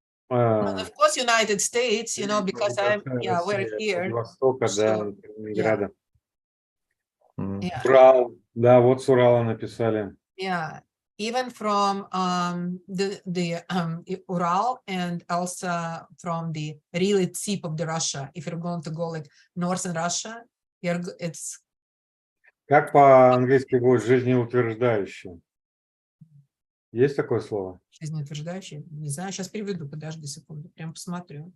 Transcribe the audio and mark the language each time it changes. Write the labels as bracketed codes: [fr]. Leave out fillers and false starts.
[en] And of course, United States, you know, because we're here. [ru] Востока, да, Ленинграда. [en] Yeah. [ru] Урал, да, вот с Урала написали. [en] Yeah, even from the Ural and also from the really tip of the Russia. If you're going to go like northern Russia, it's. [ru] Как по-английски будет жизнеутверждающее? Есть такое слово? Жизнеутверждающее? Не знаю, сейчас переведу, подожди секунду, прям посмотрю.